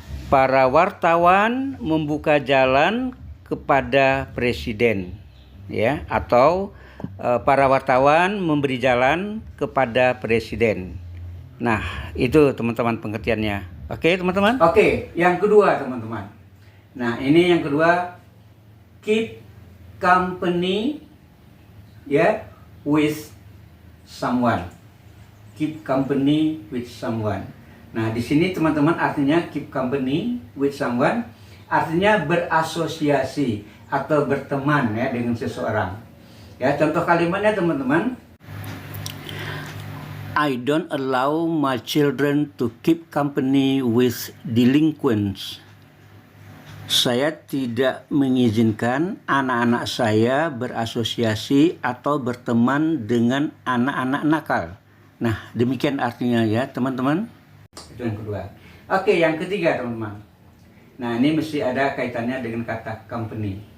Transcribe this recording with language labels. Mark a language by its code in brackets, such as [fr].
[id] Para wartawan membuka jalan kepada presiden ya, atau para wartawan memberi jalan kepada presiden. Nah, itu teman-teman pengertiannya. Oke teman-teman. Oke, yang kedua teman-teman. Nah, ini yang kedua, keep company ya with someone. [en] Keep company with someone. [id] Nah, di sini teman-teman artinya keep company with someone artinya berasosiasi atau berteman ya dengan seseorang. Ya, contoh kalimatnya teman-teman. [en] I don't allow my children to keep company with delinquents. [id] Saya tidak mengizinkan anak-anak saya berasosiasi atau berteman dengan anak-anak nakal. Nah, demikian artinya ya teman-teman. Itu yang kedua. Oke, yang ketiga teman-teman. Nah, ini mesti ada kaitannya dengan kata company.